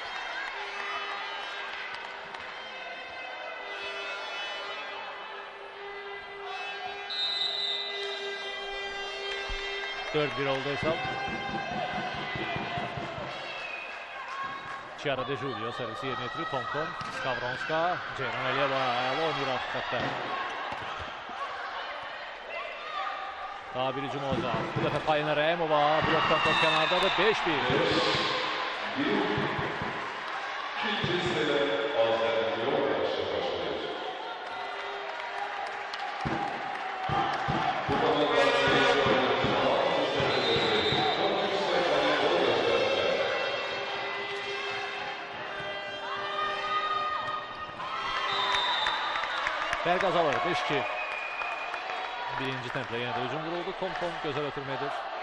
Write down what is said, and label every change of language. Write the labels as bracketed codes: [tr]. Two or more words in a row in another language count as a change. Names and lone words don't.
[az] Dört bir oldu hesap. Chiara De Giulio servisi yerine yetirir. Tonkom, Skavronska, Ceyran Əliyeva əla oynayır artıqda. Daha bir hücum olacaq. Bu dəfə Polina Rayimova blokdan top kənardadır. 5-1. [tr] İkinci sırada Azaryol karşı başlayacak. Bu konuda [az] Fərq azalır. 5-2. Birinci templə yenə də hücum quruldu. Tonkom gözəl ötürmədir.